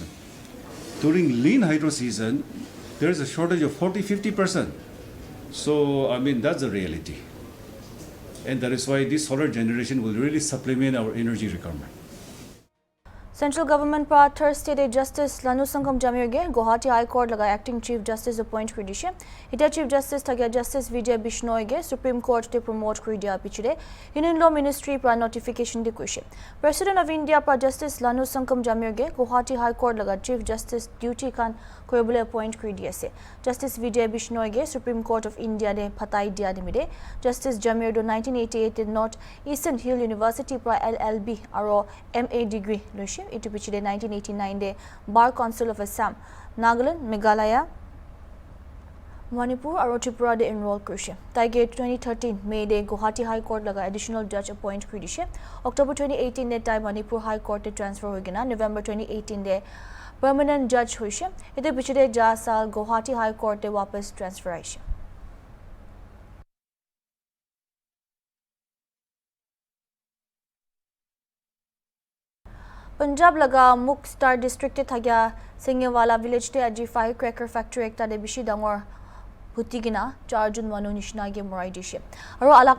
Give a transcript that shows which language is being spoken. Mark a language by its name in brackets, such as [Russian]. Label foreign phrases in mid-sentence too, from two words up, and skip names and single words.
[English] During lean hydro season, there is a shortage of 40-50%. So I mean that's the reality. And that is why this solar generation will really supplement our energy requirement. [Naga Pidgin] Central Government pa Thursday de Justice Lanu Sangam Jamirge Guwahati High Court laga [English] Acting Chief Justice [Naga Pidgin] appoint kridishe. Ita [English] Chief Justice [Naga Pidgin] thagya Justice Vijay Bishnoige Supreme Court te promote kridia pichide. Union Law Ministry pa notification de kuishe. President of India pa Justice Lanu Sangam Jamirge Guwahati High Court laga [English] Chief Justice duty [Naga Pidgin] kan koibule appoint kridiase. Justice Vijay Bishnoige Supreme Court of India de phatai dia dimide. Justice Jamir do 1988 did not Eastern Hill University pa LLB aro [English] MA degree [Naga Pidgin] loishe. Itu pichide 1989 de Bar Council of Assam, Nagaland, Meghalaya, Manipur aro Tripura de enroll kurishe. Taige 2013 May de Guwahati High Court laga [English] additional judge [Naga Pidgin] appoint kurishe. October 2018 de tai Manipur High Court te transfer hoigina. November 2018 de [English] permanent judge [Naga Pidgin] hoishe. Itu pichide ja sal Guwahati High Court te wapas transfer aishe. Punjab laga Mukhtar district te thagya Singhewala village te aji [English] firecracker factory [Naga Pidgin] ekta de bishi dangor hutigina 4 jun manu nishna ge morai dishe aro alak